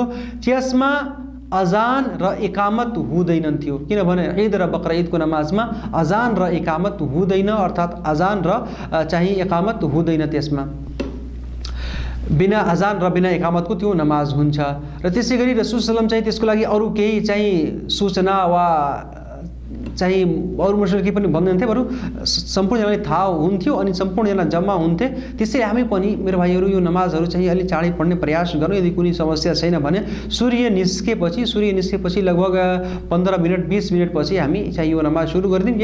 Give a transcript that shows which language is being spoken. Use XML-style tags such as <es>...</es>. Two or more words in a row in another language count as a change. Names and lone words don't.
<ne>त्यसमा अजान र इकामत हुँदैनथ्यो, किनभने ईद र बकरा ईदको नमाजमा अजान र इकामत हुँदैन, अर्थात् अजान र चाहिँ इकामत हुँदैन। त्यसमा बिना अजान र बिना इकामतको त्यो नमाज हुन्छ। र त्यसै गरी रसूल</ne> <ar>صلى الله عليه وسلم</ar> <ne>चाहिँ त्यसको लागि अरू केही चाहिँ सूचना वा चाहिँ अरू मुस्लिम केही पनि भन्दैनथे, बरु सम्पूर्णजनालाई थाहा हुन्थ्यो अनि सम्पूर्णजना जम्मा हुन्थे। त्यसैले हामी पनि मेरो भाइहरू यो नमाजहरू चाहिँ अलि चाँडै पढ्ने प्रयास गरौँ। यदि कुनै समस्या छैन भने सूर्य निस्केपछि लगभग 15 मिनट 20 मिनटपछि हामी चाहिँ यो नमाज सुरु गरिदिउँ।</ne>